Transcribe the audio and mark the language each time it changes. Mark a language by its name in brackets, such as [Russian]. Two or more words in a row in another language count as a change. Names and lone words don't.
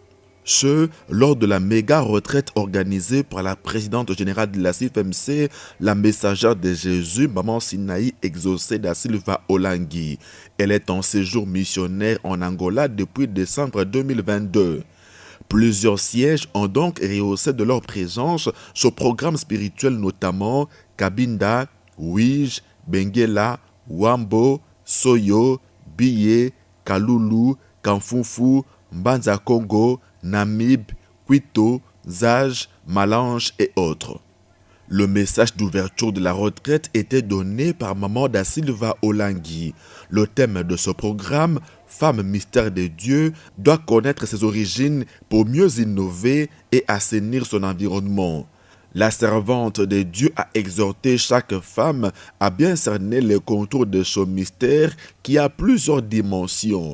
[French] Ce, lors de la méga retraite organisée par la présidente générale de la CFMC, la messagère de Jésus, Maman Sinaï Exaucé Da Silva Olangi. Elle est en séjour missionnaire en Angola depuis décembre 2022. Plusieurs sièges ont donc rehaussé de leur présence ce programme spirituel, notamment Kabinda, Ouij, Benguela, Wambo, Soyo, Biye, Kalulu, Kanfufu, Mbanza Congo, Namib, Quito, Zaj, Malange et autres. Le message d'ouverture de la retraite était donné par Maman Da Silva Olangi. Le thème de ce programme, Femme mystère de Dieu, doit connaître ses origines pour mieux innover et assainir son environnement. La servante de Dieu a exhorté chaque femme à bien cerner les contours de ce mystère qui a plusieurs dimensions.